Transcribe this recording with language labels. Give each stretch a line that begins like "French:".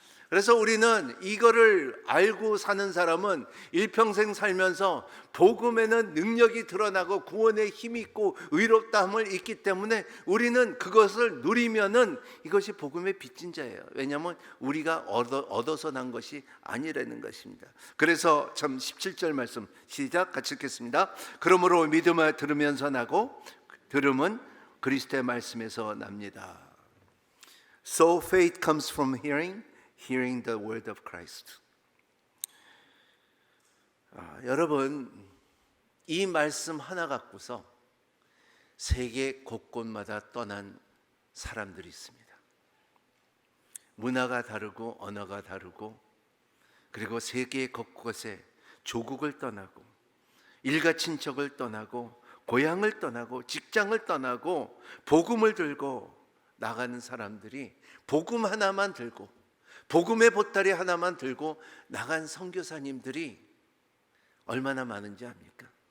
Korean: 그래서 우리는 이거를 알고 사는 사람은 일평생 살면서 복음에는 능력이 드러나고 구원에 힘이 있고 의롭다함을 있기 때문에 우리는 그것을 누리면은 이것이 복음의 빚진 자예요. 왜냐하면 우리가 얻어서 난 것이 아니라는 것입니다. 그래서 참 17절 말씀 시작 같이 읽겠습니다. 그러므로 믿음을 들으면서 나고 들음은 그리스도의 말씀에서 납니다.
English: So faith comes from hearing, hearing the word of Christ.
Korean: 여러분, 이 말씀 하나 갖고서 세계 곳곳마다 떠난 사람들이 있습니다. 문화가 다르고 언어가 다르고, 그리고 세계 곳곳에 조국을 떠나고 일가 친척을 떠나고 고향을 떠나고 직장을 떠나고 복음을 들고 나가는 사람들이 복음 하나만 들고 복음의 보따리 하나만 들고 나간 선교사님들이 얼마나 많은지 압니까?